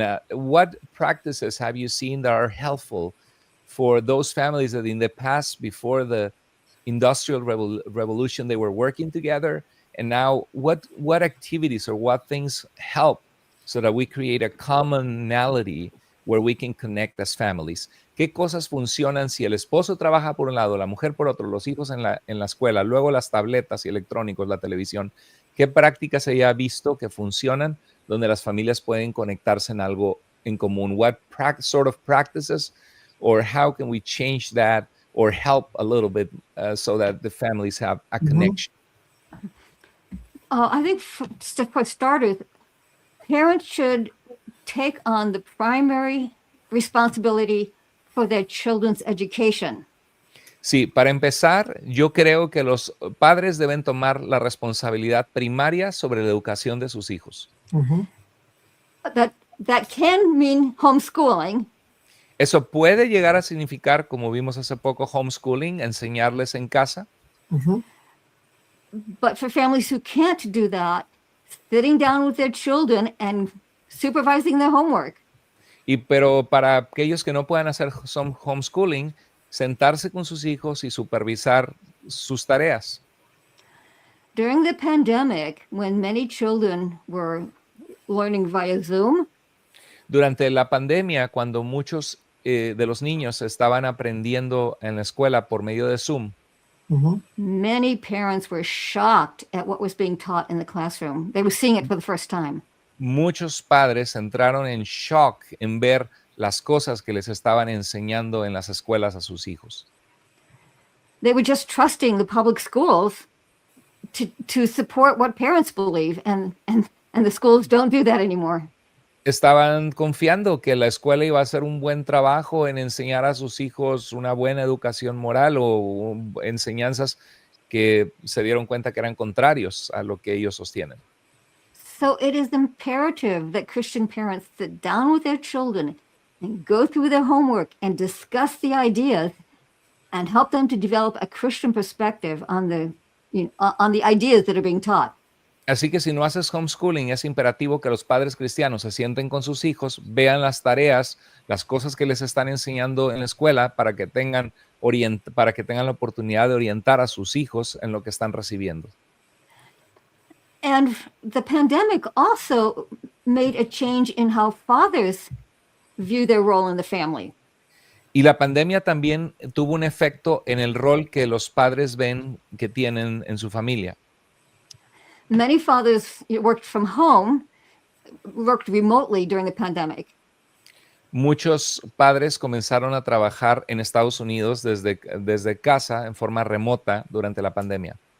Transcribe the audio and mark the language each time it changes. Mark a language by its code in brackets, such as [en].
[en] what practices have you seen that are helpful for those families that in the past, before the Industrial Revolution, they were working together, and now what activities or what things help so that we create a commonality where we can connect as families? [es] ¿Qué cosas funcionan si el esposo trabaja por un lado, la mujer por otro, los hijos en la escuela, luego las tabletas y electrónicos, la televisión? ¿Qué prácticas se ha visto que funcionan donde las familias pueden conectarse en algo en común? [en] What sort of practices, or how can we change that or help a little bit so that the families have a connection? I think for starters, parents should take on the primary responsibility for their children's education. [es] Sí, para empezar, yo creo que los padres deben tomar la responsabilidad primaria sobre la educación de sus hijos. [en] That can mean homeschooling. [es] Eso puede llegar a significar, como vimos hace poco, homeschooling, enseñarles en casa. [en] But for families who can't do that, sitting down with their children and supervising their homework. [es] Pero para aquellos que no puedan hacer homeschooling, sentarse con sus hijos y supervisar sus tareas. [en] During the pandemic, when many children were learning via Zoom, [es] durante la pandemia, cuando muchos de los niños estaban aprendiendo en la escuela por medio de Zoom, [en] many parents were shocked at what was being taught in the classroom. They were seeing it for the first time. [es] Muchos padres entraron en shock en ver las cosas que les estaban enseñando en las escuelas a sus hijos. [en] They were just trusting the public schools to support what parents believe, and the schools don't do that anymore. [es] Estaban confiando que la escuela iba a hacer un buen trabajo en enseñar a sus hijos una buena educación moral o enseñanzas que se dieron cuenta que eran contrarios a lo que ellos sostienen. [en] So it is imperative that Christian parents sit down with their children and go through their homework and discuss the ideas and help them to develop a Christian perspective on the ideas that are being taught. [es] Así que si no haces homeschooling, es imperativo que los padres cristianos se sienten con sus hijos, vean las tareas, las cosas que les están enseñando en la escuela para que tengan la oportunidad de orientar a sus hijos en lo que están recibiendo. [en] And the pandemic also made a change in how fathers view their role in the family. [es] Y la pandemia también tuvo un efecto en el rol que los padres ven que tienen en su familia. [en] Many fathers worked from home, worked remotely during the pandemic. [es] Muchos padres comenzaron a trabajar en Estados Unidos desde casa en forma remota durante la pandemia.